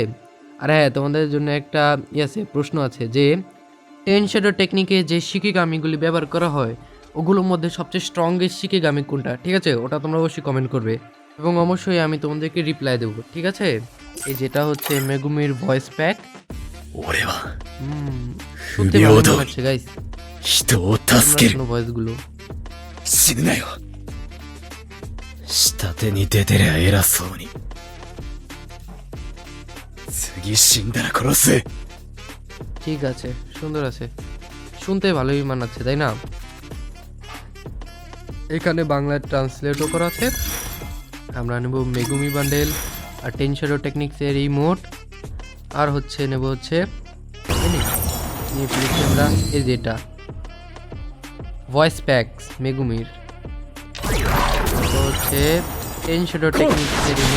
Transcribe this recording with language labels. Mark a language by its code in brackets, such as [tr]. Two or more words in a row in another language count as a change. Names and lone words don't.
[bn] আর হ্যাঁ, তোমাদের জন্য একটা প্রশ্ন আছে যে 10 [en] shadow technique [bn] যে শিকিগামিগুলি ব্যবহার করা হয় ওগুলোর মধ্যে সবচেয়ে স্ট্রংগেস্ট শিকিগামি কোনটা, ঠিক আছে? ওটা তোমরা অবশ্যই কমেন্ট করবে এবং অবশ্যই আমি তোমাদেরকে রিপ্লাই দেবো, ঠিক আছে? এই যেটা হচ্ছে মেগুমির [en] voice pack. [ja] 俺は [bn] শুনতে ভালো মনে হচ্ছে গাইস, [ja] 人を助ける [bn] ভয়েসগুলো। [ja] 死ぬなよ下手に出てりゃ偉そうに次死んだら殺す [bn] ঠিক আছে, সুন্দর আছে, শুনতে ভালোই মানাচ্ছে, তাই না? এখানে বাংলায় ট্রান্সলেটও করা আছে। আমরা নেব মেগুমি বান্ডেল আর 10 [en] shadow techniques emote, [bn] আর হচ্ছে নেব হচ্ছে আমরা এই যেটা [en] voice packs [bn] মেগুমির, তো হচ্ছে 10 [en] shadow techniques emote.